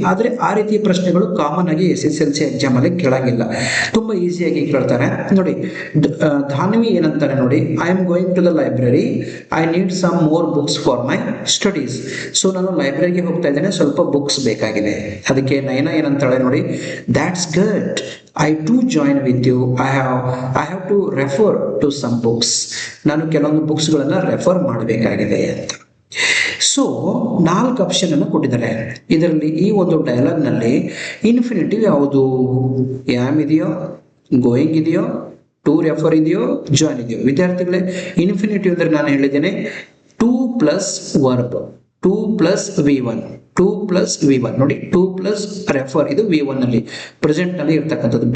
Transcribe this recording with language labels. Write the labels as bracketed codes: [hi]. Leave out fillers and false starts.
[kn] ಆದ್ರೆ ಆ ರೀತಿಯ ಪ್ರಶ್ನೆಗಳು ಕಾಮನ್ ಆಗಿ SSLC ಎಕ್ಸಾಮ್ ಅಲ್ಲಿ ಕೇಳಂಗಿಲ್ಲ, ತುಂಬಾ ಈಸಿಯಾಗಿ ಕೇಳ್ತಾರೆ. ನೋಡಿ, ಧಾನ್ವಿ ಏನಂತಾರೆ ನೋಡಿ, [en] I am going to the library, I need some more books for my studies. [kn] So ನಾನು ಲೈಬ್ರರಿಗೆ ಹೋಗ್ತಾ ಇದ್ದೇನೆ, ಸ್ವಲ್ಪ ಬುಕ್ಸ್ ಬೇಕಾಗಿದೆ. ಅದಕ್ಕೆ ನಯನ ಏನಂತಾಳೆ ನೋಡಿ, [en] That's good, I too join with you. I have to refer to some books. [kn] ನಾನು ಕೆಲವೊಂದು ಬುಕ್ಸ್ ಗಳನ್ನ ರೆಫರ್ ಮಾಡಬೇಕಾಗಿದೆ ಅಂತ. ಸೊ 4 ಆಪ್ಷನ್ ಅನ್ನು ಕೊಟ್ಟಿದ್ದಾರೆ ಇದರಲ್ಲಿ. ಈ ಒಂದು ಡೈಲಾಗ್ ನಲ್ಲಿ ಇನ್ಫಿನಿಟಿವ್ ಯಾವುದು? ಆಮ್ ಇದೆಯೋ, ಗೋಯಿಂಗ್ ಇದೆಯೋ, ಟು ರೆಫರ್ ಇದೆಯೋ, ಜಾಯಿನ್ ಇದೆಯೋ? ವಿದ್ಯಾರ್ಥಿಗಳೇ, ಇನ್ಫಿನಿಟಿವ್ ಅಂದ್ರೆ ನಾನು ಹೇಳಿದ್ದೇನೆ 2 plus verb, 2 plus V1, 2 plus V1 ನೋಡಿ, 2 ಪ್ಲಸ್ ರೆಫರ್, ಇದು V1 ನಲ್ಲಿ ಪ್ರೆಸೆಂಟ್ ನಲ್ಲಿ ಇರ್ತಕ್ಕಂಥದ್ದು.